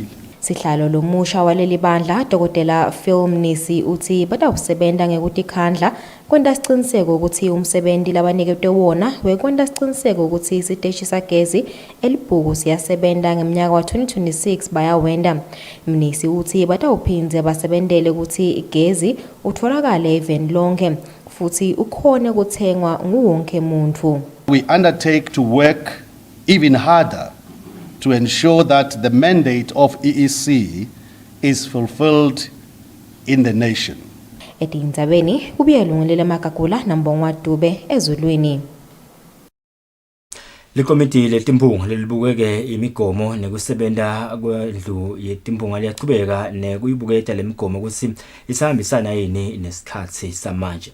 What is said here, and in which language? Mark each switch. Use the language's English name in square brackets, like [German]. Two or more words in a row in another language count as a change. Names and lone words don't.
[Swati] Sihlalo lomusha waleli bandla dokotela Phil Mnisi uthi batawusebenta ngekutikhandla kwenta siciniseko ukuthi umsebenzi labaniketwe wona wekwenta siciniseko ukuthi isiteshi sagezi elibhuku siyasebenta ngeminyaka wa 2026 bayawenda. Mnisi uthi batawuphindze basebentele ukuthi igezi utholakale even lonke futhi ukhone kuthengwa nguwonke umuntu. [English] We undertake to work even harder to ensure that the mandate of EEC is fulfilled in the nation. [Swati] Etindzabeni kubuye lungelele Makagula nambongwa Dube ezulwini. Likomiti letimpunga lelibukeke imigomo nekusebenta kwendlu yetimpunga liyachubeka nekuyibuketa lemigomo ukuthi isahambisana yini nesikhathi samanje.